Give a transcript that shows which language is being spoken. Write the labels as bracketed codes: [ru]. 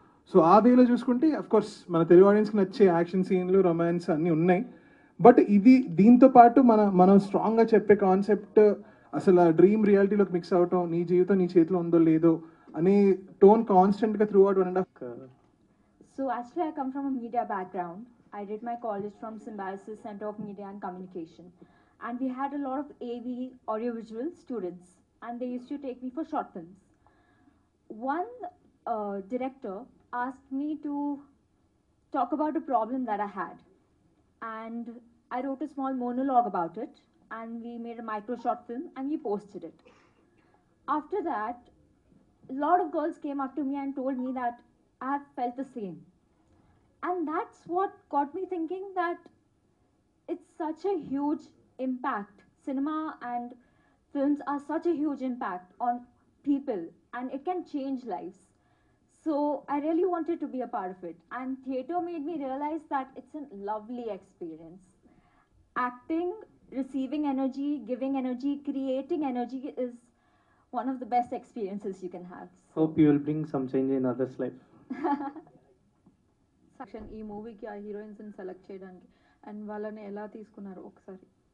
[te] So ఆ వేలో చూసుకుంటే అఫ్ కోర్స్ మన తెలుగు ఆడియన్స్కి నచ్చే యాక్షన్ సీన్లు రొమాన్స్ అన్నీ ఉన్నాయి. బట్ ఇది దీంతో పాటు మనం స్ట్రాంగ్గా చెప్పే కాన్సెప్ట్ అసలు డ్రీమ్ రియాలిటీలోకి మిక్స్ అవటం, నీ జీవితం నీ చేతిలో ఉందో లేదో అనే టోన్ కాన్స్టెంట్గా through out 1.5. [en] So actually, I come from a media background. I did my college from Symbiosis Center of Media and Communication, and we had a lot of AV audiovisual students, and they used to take me for short films. One director asked me to talk about a problem that I had, and I wrote a small monologue about it, and we made a micro short film and we posted it. After that, a lot of girls came up to me and told me that I have felt the same. And that's what got me thinking that it's such a huge impact. Cinema and films are such a huge impact on people, and it can change lives. So I really wanted to be a part of it. And theatre made me realize that it's a lovely experience. Acting, receiving energy, giving energy, creating energy is one of the best experiences you can have. Hope you will bring some change in others' life. [te] Section ఈ మూవీకి ఆ హీరోయిన్స్ని select చేయడానికి and వాళ్ళని ఎలా తీసుకున్నారు ఒకసారి?